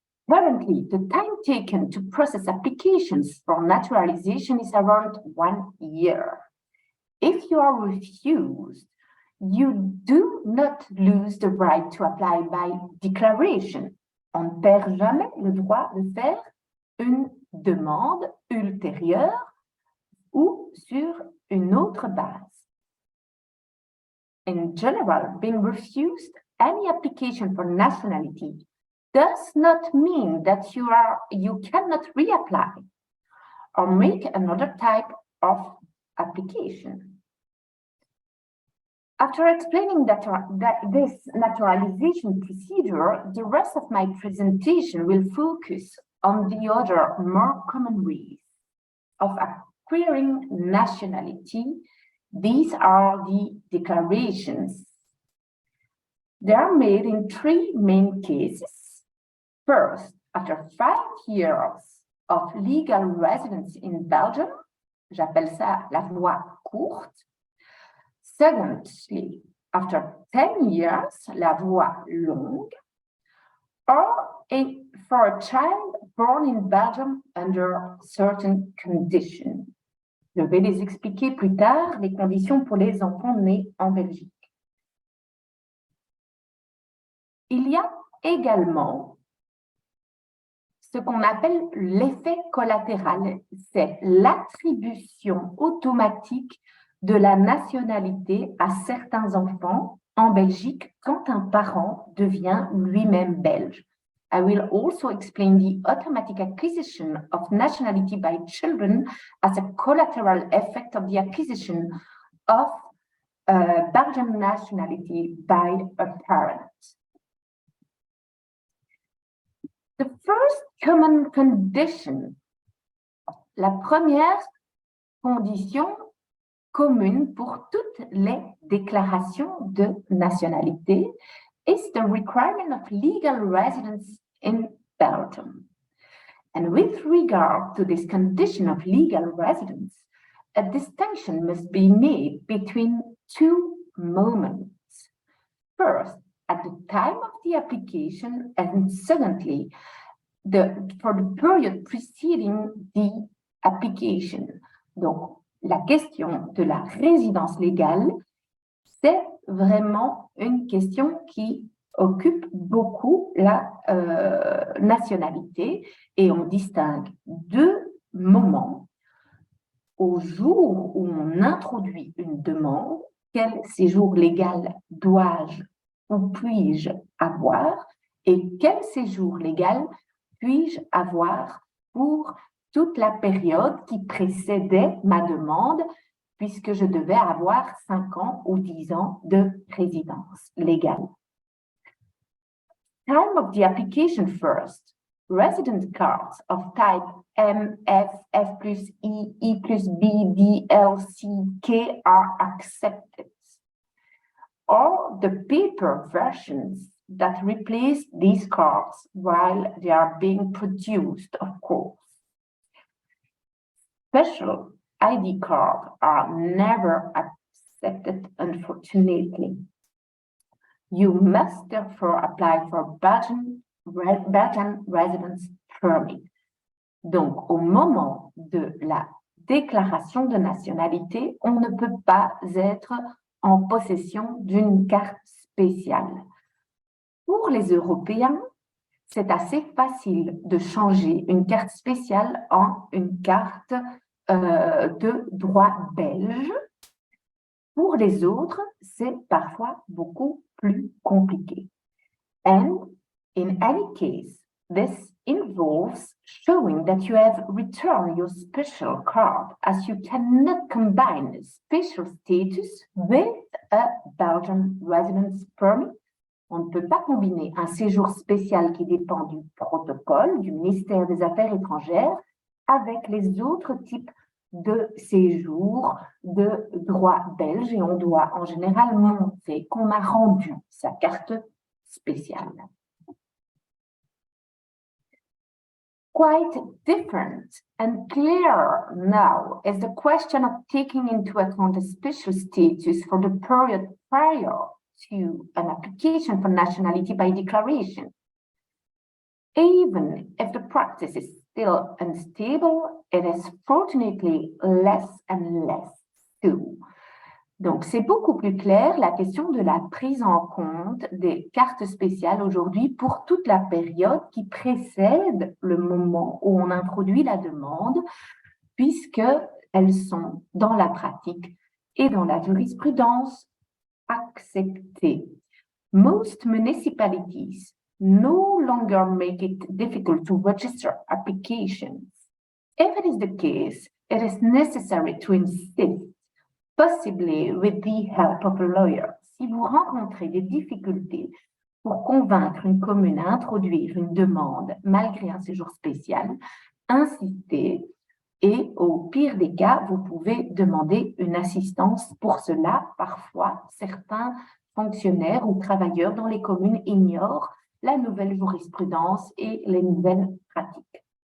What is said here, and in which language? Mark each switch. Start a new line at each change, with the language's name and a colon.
English: Currently, the time taken to process applications for naturalization is around 1 year. If you are refused, you do not lose the right to apply by declaration.
French: On ne perd jamais le droit de faire une demande ultérieure ou sur une autre base.
English: In general, being refused any application for nationality does not mean that you cannot reapply or make another type of application. After explaining this naturalization procedure, the rest of my presentation will focus on the other more common ways of acquiring nationality. These are the declarations. They are made in 3 main cases. First, after 5 years of legal residence in Belgium,
French: j'appelle ça la voie courte.
English: Secondly, after 10 years,
French: la voie longue,
English: or for a child born in Belgium under certain conditions.
French: Je vais les expliquer plus tard, les conditions pour les enfants nés en Belgique. Il y a également ce qu'on appelle l'effet collatéral, c'est l'attribution automatique de la nationalité à certains enfants en Belgique quand un parent devient lui-même belge.
English: I will also explain the automatic acquisition of nationality by children as a collateral effect of the acquisition of Belgian nationality by a parent. The first common condition,
French: la première condition commune pour toutes les déclarations de nationalité
English: is the requirement of legal residence in Belgium. And with regard to this condition of legal residence, a distinction must be made between 2 moments. First, at the time of the application, and secondly, for the period preceding the application.
French: Donc, la question de la résidence légale, c'est vraiment une question qui occupe beaucoup la nationalité et on distingue 2 moments. Au jour où on introduit une demande, quel séjour légal dois-je ou puis-je avoir et quel séjour légal puis-je avoir pour toute la période qui précédait ma demande, puisque je devais avoir 5 ans ou 10 ans de résidence légale.
English: Time of the application first. Resident cards of type M, F, F plus E, E plus B, D, L, C, K are accepted. Or the paper versions that replace these cards while they are being produced, of course. Special ID cards are never accepted, unfortunately. You must therefore apply for Belgian residence permit.
French: Donc, au moment de la déclaration de nationalité, on ne peut pas être en possession d'une carte spéciale. Pour les Européens, c'est assez facile de changer une carte spéciale en une carte de droit belge. Pour les autres, c'est parfois beaucoup plus compliqué.
English: And in any case, this involves showing that you have returned your special card, as you cannot combine special status with a Belgian residence permit.
French: On ne peut pas combiner un séjour spécial qui dépend du protocole du ministère des Affaires étrangères avec les autres types de séjours de droit belge et on doit en général montrer qu'on a rendu sa carte spéciale.
English: Quite different and clearer now is the question of taking into account a special status for the period prior to an application for nationality by declaration. Even if the practice is still unstable, it is fortunately less and less so.
French: Donc, c'est beaucoup plus clair la question de la prise en compte des cartes spéciales aujourd'hui pour toute la période qui précède le moment où on introduit la demande, puisqu'elles sont dans la pratique et dans la jurisprudence acceptées.
English: Most municipalities no longer make it difficult to register applications. If it is the case, it is necessary to insist, possibly with the help of a lawyer.
French: Si vous rencontrez des difficultés pour convaincre une commune à introduire une demande malgré un séjour spécial, insistez et au pire des cas, vous pouvez demander une assistance pour cela. Parfois, certains fonctionnaires ou travailleurs dans les communes ignorent la nouvelle jurisprudence et les nouvelles pratiques.